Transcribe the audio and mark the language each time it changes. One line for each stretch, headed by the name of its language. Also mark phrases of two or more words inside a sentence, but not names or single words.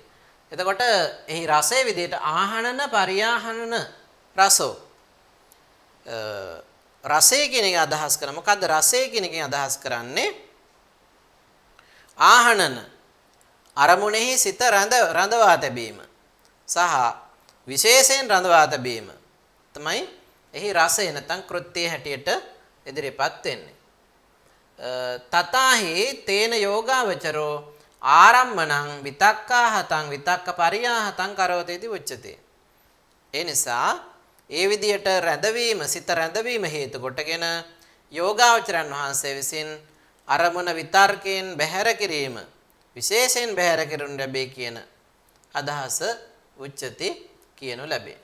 Sinhala: එතකොට එහි රසයේ විදිහට
Pali: ආහනන පරියාහනන රසෝ
Sinhala: රසය කියන එක අදහස් කරන මොකද්ද රසය කියන එකෙන් අදහස් කරන්නේ ආහනන අරමුණෙහි සිත රඳවා තැබීම සහ විශේෂයෙන් රඳවා තැබීම තමයි එහි රසය නැත්නම් කෘත්‍යයේ හැටියට ඉදිරිපත් වෙන්නේ.
Pali: තතාහි තේන යෝගාවචරෝ ආරම්මණං විතක්කාහතං විතක්ක පරියාහතං කරෝති इति උච්චතේ.
Sinhala: ඒ නිසා ඒ විදියට රැඳවීම සිත රැඳවීම හේතු කොටගෙන යෝගාවචරයන් වහන්සේ විසින් අරමුණ විතර්කයෙන් බැහැර කිරීම විශේෂයෙන් බැහැර කරනු ලැබේ කියන අදහස උච්චති කියනු ලැබේ.